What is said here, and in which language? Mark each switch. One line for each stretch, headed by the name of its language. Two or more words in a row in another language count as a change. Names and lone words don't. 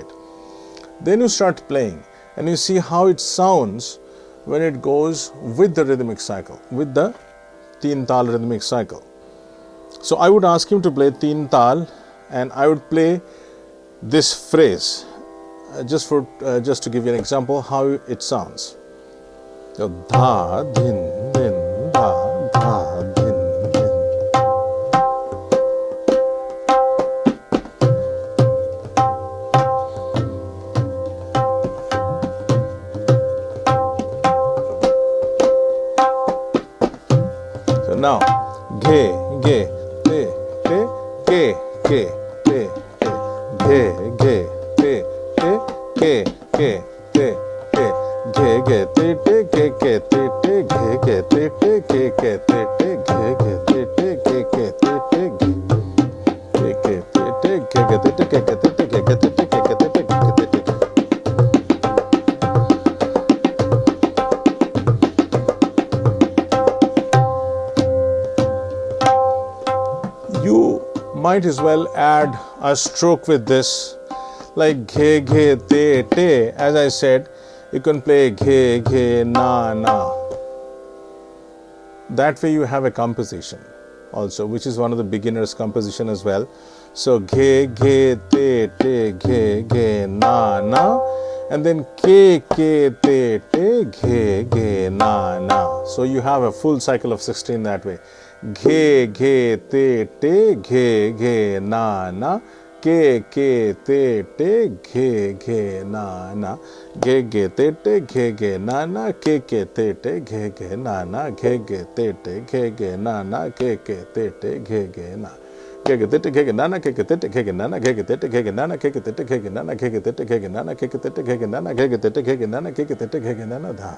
English: Then you start playing and you see how it sounds when it goes with the rhythmic cycle, with the teen tal rhythmic cycle. So I would ask him to play teen tal, and I would play this phrase just to give you an example how it sounds. So dha, din, din, dha, dha, din, din. So now, ghe, ghe, te, te, ke, te, te, ghe, ghe, te, te, ke, te, te, ghe, ghe, te, te, ke, te, ghe, ghe, te, te, ke, te, ghe, ghe, te, te, ke, te, ghe, ke, te, ghe, ghe, te, ke, te, ghe, ghe, te, ke, te. You might as well add a stroke with this, like ghe, ghe, te, te. As I said, you can play ghe, ghe, na, na. That way you have a composition also, which is one of the beginner's composition as well. So ghe, ghe, te, te, ghe, ghe, na, na, and then ke, te, te, ghe, ghe, na, na. So you have a full cycle of 16 that way. Ghe, ghe, te, te, ghe, ghe, na, na, ke, te, ghe, ghe, na, na, ghe, ghe, te, ghe, ghe, na, na, ke, te, ghe, ghe, na, na, ghe, ghe, te, ghe, ghe, na, na, ke, te, ghe, ghe, na. Ghe, ghe, te, ghe, ghe, na, na, ke, ghe, ghe, ghe, na, na, ghe, ghe, te, ghe, ghe, na, na, ke, ghe, ghe, na, na, ghe, ghe, te, ghe, ghe, na, na, ke, ghe, ghe, ghe, na, na, ghe, ghe, te, ghe, ghe, na, na, ke, ghe, te, ghe, ghe, na, na, dha.